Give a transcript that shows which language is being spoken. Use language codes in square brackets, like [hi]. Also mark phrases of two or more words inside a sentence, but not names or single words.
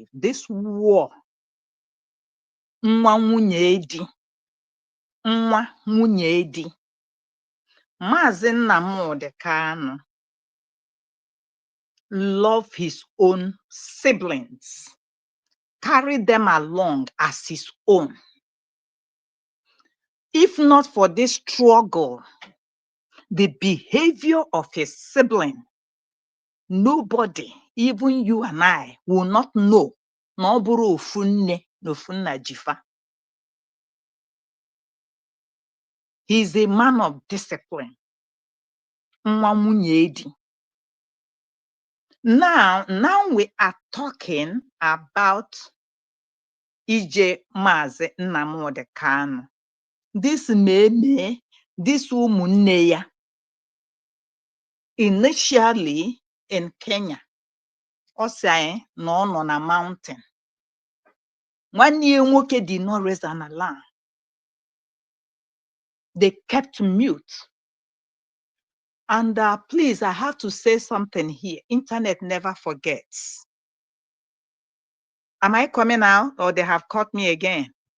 [en] This war, [ig] nwa nwunye di, [en] Maazị Nnamdi Kanu love his own siblings, carry them along as his own. If not for this struggle, the behavior of his sibling, nobody, even you and I, will not know. [ig] No buru ofu nne na ofu nna jifa. [en] He is a man of discipline. [ig] Nwa nwunye di. [en] Now we are talking about Ije Maazị Nnamdi Kanu. This meme, this [ig] ụmụnne ya, [en] initially in Kenya, [ig] ọ sị anyị na ọ nọ na mountain. Nwanne ya nwoke [en] did not raise an alarm. They kept mute. And please, I have to say something here. Internet never forgets. Am I coming out or they have caught me again?